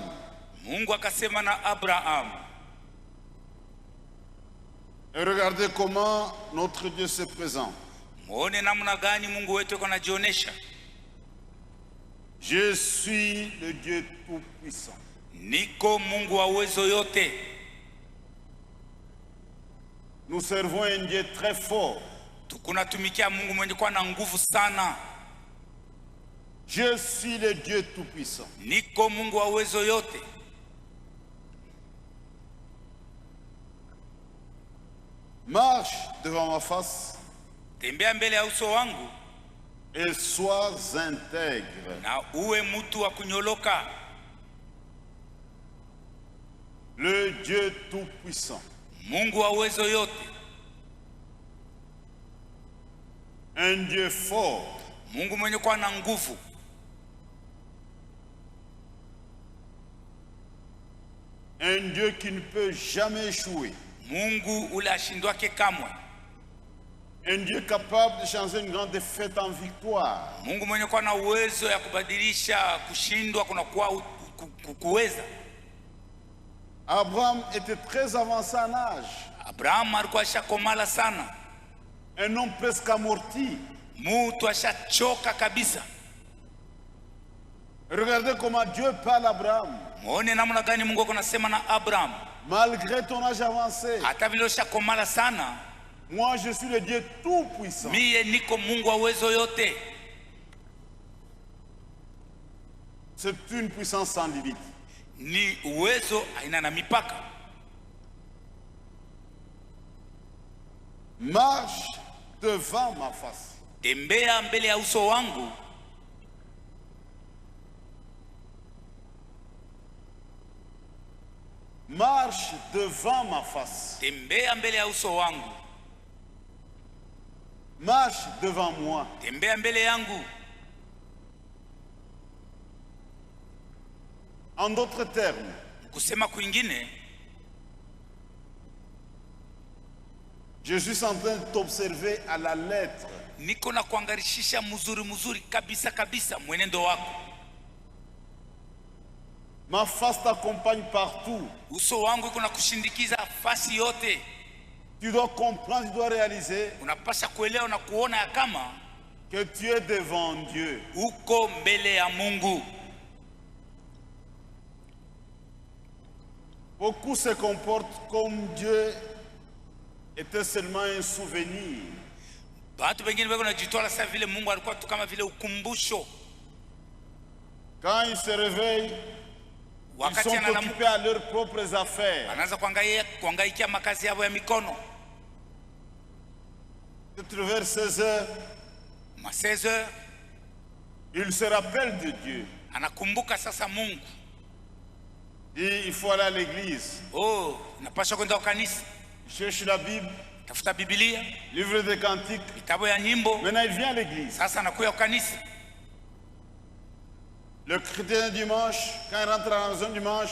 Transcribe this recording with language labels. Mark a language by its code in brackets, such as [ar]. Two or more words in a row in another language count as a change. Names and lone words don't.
[sw] Mungu akasema na Abrahamu. [fr] Et regardez comment notre Dieu se présente. [sw] Muone namna gani Mungu wetu yuko anajionyesha. [fr] Je suis le Dieu tout-puissant. [sw] Niko Mungu wa uwezo yote. [fr] Nous servons un Dieu très fort. [sw] Tukunatumikia Mungu mwenye kuwa na nguvu sana. [fr] Je suis le Dieu tout-puissant. [sw] Niko Mungu wa uwezo yote. [fr] Marche devant ma face [sw] Tembea mbele ya uso wangu [fr] et sois intègre. [sw] na uwe mtu wa kunyoloka. [fr] Le Dieu tout-puissant. [sw] Mungu wa uwezo yote. [fr] Un Dieu fort. [sw] Mungu mwenye kuwa na nguvu. [fr] Un Dieu qui ne peut jamais échouer. [sw] Mungu ule ashindwake kamwe. [fr] Un Dieu capable de changer une grande défaite en victoire. [sw] Mungu mwenye kuwa na uwezo ya kubadilisha kushindwa kuna kuwa kuweza. [fr] Abraham était très avancé en âge. [sw] Abrahamu alikuwa ashakomala sana. [fr] Un homme presque amorti. [sw] Mtu ashachoka kabisa. [fr] Regardez comment Dieu parle à Abraham. [sw] Muone namna gani Mungu anasema na Abraham. [fr] Malgré ton âge avancé, [sw] Hata vile ushakomala sana, [fr] moi je suis le Dieu tout-puissant. [sw] mie niko Mungu wa uwezo yote. [fr] C'est une puissance sans limite. [sw] Ni uwezo haina na mipaka. [fr] Marche devant ma face. [sw] Tembea mbele ya uso wangu. [fr] Marche devant ma face. [sw] Tembea mbele ya uso wangu. [fr] Marche devant moi. [sw] Tembea mbele yangu. [fr] En d'autres termes, [sw] Kusema kwingine, [fr] je suis en train de t'observer à la lettre. [sw] niko na kuangarishisha mzuri kabisa kabisa mwenendo wako. [fr] Ma face t'accompagne partout. [sw] Uso wangu iko na kushindikiza fasi yote. [fr] Tu dois comprendre, tu dois réaliser [sw] Unapasha kuelewa na kuona ya kama [fr] que tu es devant Dieu. [sw] uko mbele ya Mungu. [fr] Beaucoup se comportent comme Dieu était seulement un souvenir. [sw] Watu wengine wako najitoa sasa vile Mungu alikuwa tu kama vile ukumbusho. [fr] Quand ils se réveillent, ils sont occupés à leurs propres affaires. [sw] Anaanza kuangaikia makazi yao ya mikono. [fr] Vers 16 heures, [sw] Ma 16 heures, [fr] ils se rappellent de Dieu. [sw] anakumbuka sasa Mungu. [fr] Et il faut aller à l'église. [sw] Oh, napasha kwenda kwa kanisa. [fr] Cherche la Bible, [sw] Tafuta Biblia, [fr] livre des cantiques. [sw] vitabu ya nyimbo. [fr] Maintenant, il vient à l'église. [sw] Sasa anakuja kwa kanisa. [fr] Le chrétien dimanche, quand il rentre à la maison dimanche,